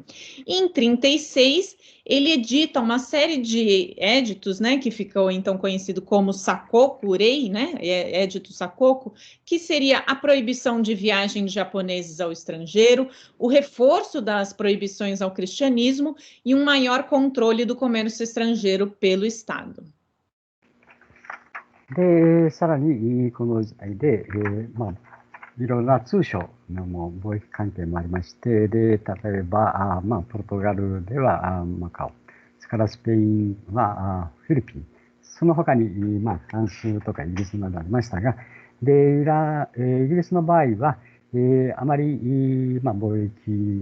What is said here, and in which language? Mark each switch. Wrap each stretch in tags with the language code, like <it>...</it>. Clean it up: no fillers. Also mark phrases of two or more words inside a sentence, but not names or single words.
<pt>Em 36, ele edita uma série de éditos, né, que ficou então conhecido como Sakoku-rei, né, édito Sakoku, que seria a proibição de viagem de japoneses ao estrangeiro, o reforço das proibições ao cristianismo e um maior controle do comércio estrangeiro pelo Estado.</pt> <ja>で、さらに、この時代で、いろんな通商の貿易関係もありまして、で、例えば、ポルトガルではマカオ、それからスペインはフィリピン、その他に、フランスとかイギリスなどありましたが、で、イギリスの場合は、あまり、貿易</ja>